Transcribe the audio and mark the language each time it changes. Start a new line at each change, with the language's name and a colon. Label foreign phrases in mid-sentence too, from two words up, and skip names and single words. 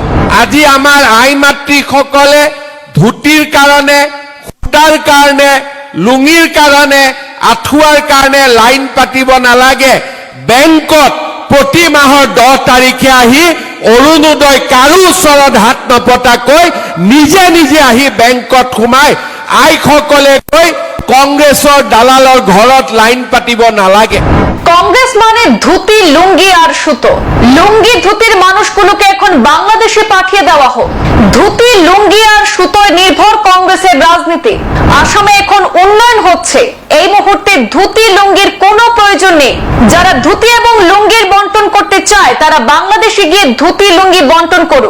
Assamese: আজি আমাৰ আই মাতৃসকলে ধুতিৰ কাৰণে সূতাৰ কাৰণে লুঙিৰ কাৰণে আঁঠুৱাৰ কাৰণে লাইন পাতিব নালাগে। বেংকত প্ৰতি মাহৰ 10 তাৰিখে আহি অৰুণোদয় কাৰো ওচৰত হাত নপতাকৈ নিজে নিজে আহি বেংকত সোমাই আইসকলে গৈ কংগ্ৰেছৰ দালালৰ ঘৰত লাইন পাতিব নালাগে।
Bangla: কংগ্রেস মানে ধুতি লুঙ্গি আর সুতো। লুঙ্গি ধুতির মানুষগুলোকে এখন বাংলাদেশে পাঠিয়ে দেওয়া হোক। ধুতি লুঙ্গি আর সুতোয় নির্ভর কংগ্রেসের রাজনীতি। আসামে এখন উন্নয়ন হচ্ছে। এই মুহূর্তে ধুতি লুঙ্গির কোনো প্রয়োজন নেই। যারা ধুতি এবং লুঙ্গির বন্টন করতে চায় তারা বাংলাদেশে গিয়ে ধুতি লুঙ্গি বন্টন করুক।